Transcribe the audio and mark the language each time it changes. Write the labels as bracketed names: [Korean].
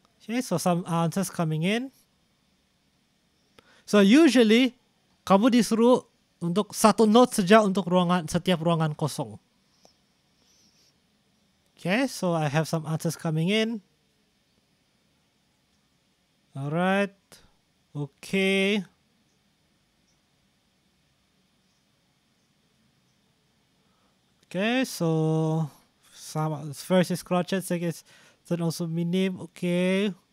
[English] Okay, so some answers coming in. [Malay] So usually, kamu disuruh untuk satu note saja untuk setiap ruangan kosong. [English] Okay, so I have some answers coming in. Alright, okay. Okay, so first is crochet, second is then also minim. Okay.